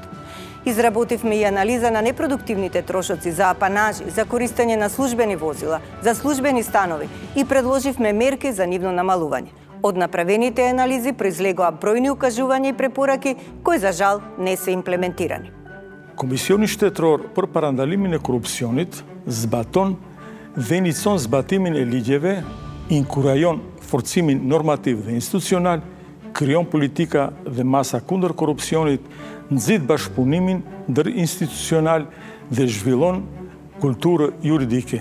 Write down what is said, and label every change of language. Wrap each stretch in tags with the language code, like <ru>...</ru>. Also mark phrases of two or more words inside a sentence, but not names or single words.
<mk>Изработивме и анализа на непродуктивните трошоци за апанажи, за користење на службени возила, за службени станови и предложивме мерки за нивно намалување. Од направените анализи произлегоа бројни укажувања и препораки кои за жал не се имплементирани.</mk> <sq>Komisioni shtetëror për parandalimin e korupcionit zbaton dhe inicion zbatimin e ligjeve, inkurajon forcimin normativ dhe institucional, krijon politika dhe masa kundër korupcionit, nxit bashkëpunimin ndërinstitucional dhe zhvillon kulturë juridike.</sq>